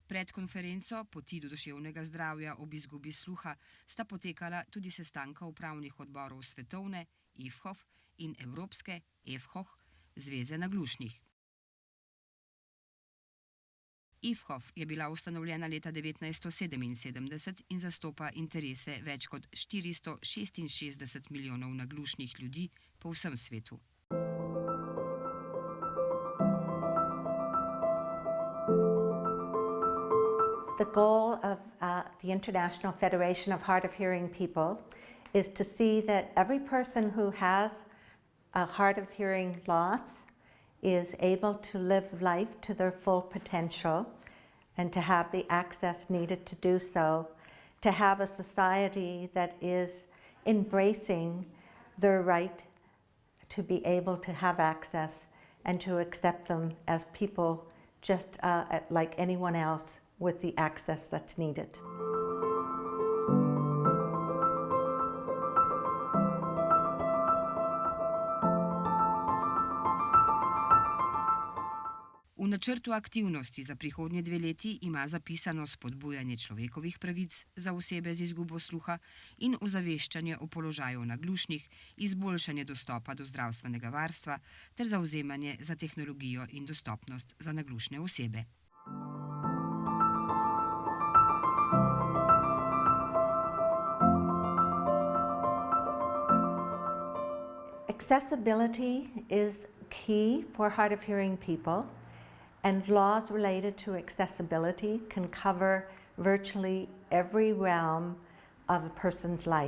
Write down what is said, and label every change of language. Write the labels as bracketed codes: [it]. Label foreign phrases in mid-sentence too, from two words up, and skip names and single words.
[sl] Med konferenco Poti do duševnega zdravja ob izgubi sluha sta potekala tudi sestanka upravnih odborov svetovne IFHOF in evropske EFHOH Zveze naglušnih. IFHOF je bila ustanovljena leta 1977 in zastopa interese več kot 466 milijonov naglušnih ljudi po vsem svetu. [en] The goal of the International Federation of Hard of Hearing People is to see that every person who has a hard of hearing loss is able to live life to their full potential and to have the access needed to do so, to have a society that is embracing their right to be able to have access and to accept them as people just like anyone else with the access that's needed. [sl] V načrtu aktivnosti za prihodnje 2 leti ima zapisano spodbujanje človekovih pravic za osebe z izgubo sluha in ozaveščanje o položaju naglušnih, izboljšanje dostopa do zdravstvenega varstva ter zavzemanje za tehnologijo in dostopnost za naglušne osebe. [en] Accessibility is key for hard of hearing people, and laws related to accessibility can cover virtually every realm of a person's life.